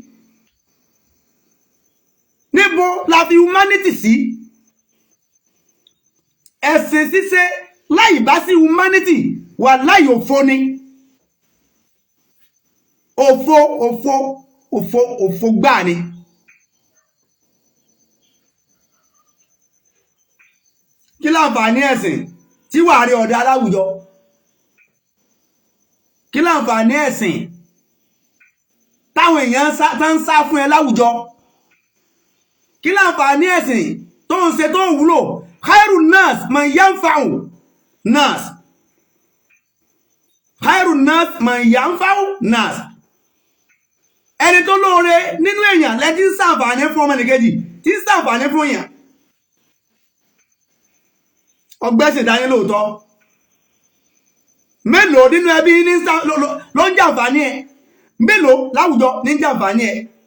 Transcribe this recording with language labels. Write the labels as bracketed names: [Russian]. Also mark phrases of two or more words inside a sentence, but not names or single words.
[Yoruba] ẹ̀sìn ṣíṣe láì bá sí humanity wà láì òfo ni òfo gbáà ni kí láǹfààní ẹ̀sìn tí wà rí ọ̀dá aláwùjọ kí láǹfààní ẹ̀sìn táwọn èèyàn ń sá fún ẹ láwùjọ kí láǹfààní ẹ̀sìn tó ń ṣe tó ń wúlò [Arabic] خير الناس من ينفع الناس خير الناس من ينفع الناس [Yoruba] ẹni tó lóore nínú èèyàn lẹ́tí ń ṣàǹfààní fún ọmọnìkejì tí ń ṣàǹfààní fún èèyàn ọgbẹ́sìn dání lóòótọ́ mélòó nínú ẹbí ní ló ń jàǹfààní ẹ mélòó láwùjọ ní jàǹfààní ẹ